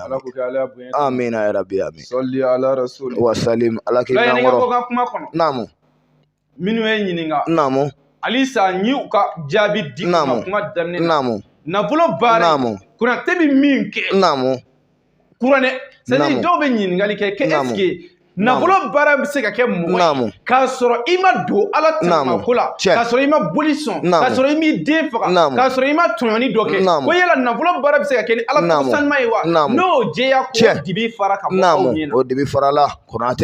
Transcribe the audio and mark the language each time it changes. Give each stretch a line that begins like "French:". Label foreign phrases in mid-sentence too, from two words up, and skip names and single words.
Bambara: Ala ko kɛ Ala bonya
Arabic: آمين يا رب آمين صل على الرسول وسلم
Bambara: Ala k'i ɲɛkɔrɔ ko ka kuma kɔnɔ minnu ye ɲininka halisa n y'u ka jaabi di ma kuma daminɛ nafolo baara Konate bɛ min kɛ kuranɛ
French: c'est à dire
Bambara: dɔw bɛ ɲininkali kɛ
French: est-ce que
Bambara: nafolo baara bɛ se ka kɛ mɔgɔ ye k'a sɔrɔ i ma don Ala tɛmɛko la k'a sɔrɔ i ma boli sɔn k'a sɔrɔ i m'i den faga k'a sɔrɔ i ma tɔɲɔni dɔ kɛ ko yala nafolo baara bɛ se ka kɛ ni Ala ko sanuma ye wa n'o jɛya ko dibi fara ka bɔ aw ɲɛna o dibi fara la Konate